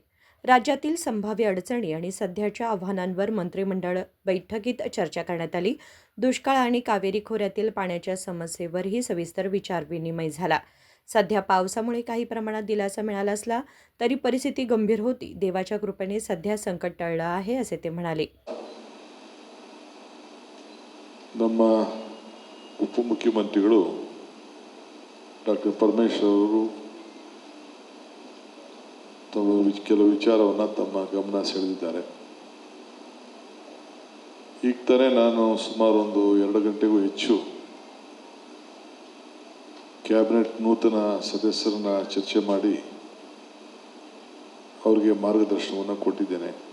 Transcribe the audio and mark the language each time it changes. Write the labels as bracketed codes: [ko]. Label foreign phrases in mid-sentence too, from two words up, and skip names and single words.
[mr] राज्यातील संभाव्य अडचणी आणि सध्याच्या आव्हानांवर मंत्रिमंडळ बैठकीत चर्चा करण्यात आली. दुष्काळ आणि कावेरी खोऱ्यातील पाण्याच्या समस्येवरही सविस्तर विचारविनिमय झाला. सध्या पावसामुळे काही प्रमाणात दिलासा मिळाला असला तरी परिस्थिती गंभीर होती. देवाच्या कृपेने सध्या संकट टळलं आहे असे ते म्हणाले. [kn] ನಮ್ಮ ಉಪಮುಖ್ಯಮಂತ್ರಿಗಳು ಡಾಕ್ಟರ್ ಪರಮೇಶ್ವರ್ ಅವರು ಕೆಲವು ವಿಚಾರವನ್ನು ತಮ್ಮ ಗಮನ ಸೆಳೆದಿದ್ದಾರೆ. ಈಗ ತಾನೇ ನಾನು ಸುಮಾರು 2 ಗಂಟೆಗೂ ಹೆಚ್ಚು ಕ್ಯಾಬಿನೆಟ್ ನೂತನ ಸದಸ್ಯರನ್ನ ಚರ್ಚೆ ಮಾಡಿ ಅವರಿಗೆ ಮಾರ್ಗದರ್ಶನವನ್ನು ಕೊಟ್ಟಿದ್ದೇನೆ.